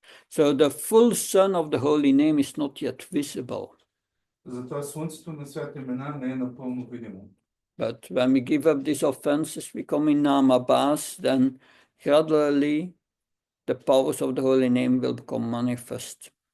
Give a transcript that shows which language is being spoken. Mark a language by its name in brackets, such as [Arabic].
[English] So the full sun of the holy name is not yet visible. [Bulgarian] Затова слънцето на святите имена не е напълно видимо. [English] But when we give up these offenses, we come in Namabas, then gradually the powers of the holy name will become manifest.